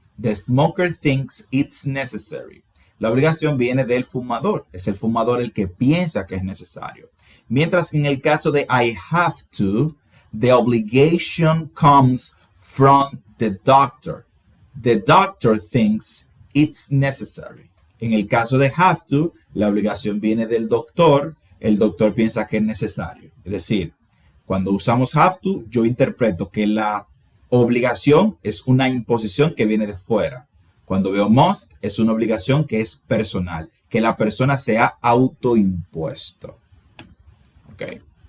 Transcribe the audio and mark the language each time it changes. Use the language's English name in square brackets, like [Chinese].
[English] The smoker thinks it's necessary. [Spanish] La obligación viene del fumador. Es el fumador el que piensa que es necesario. Mientras que en el caso de [English] I have to, the obligation comes from the doctor. The doctor thinks it's necessary. [Spanish] En el caso de have to, la obligación viene del doctor. El doctor piensa que es necesario. Es decir, cuando usamos have to, yo interpreto que la obligación es una imposición que viene de fuera. Cuando veo must, es una obligación que es personal, que la persona se ha autoimpuesto. Ok.